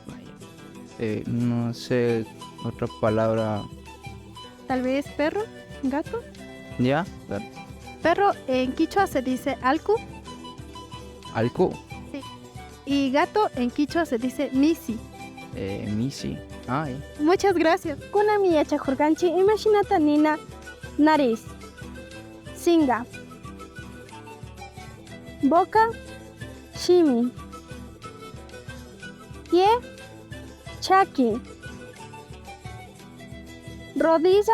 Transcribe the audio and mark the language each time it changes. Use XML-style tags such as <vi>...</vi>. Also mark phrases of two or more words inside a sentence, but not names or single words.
<es>No sé otra palabra. Tal vez perro, gato. ¿Ya? Perro en quichua se dice alku Alco. y gato en quichua se dice misi. Misi. Ay. Muchas gracias.</es> <qu>Kuna mi chajurganchi imaginata nina</qu> <es>nariz. Singa. Boca. Shimi. Pie. Chaki. Rodilla.</es>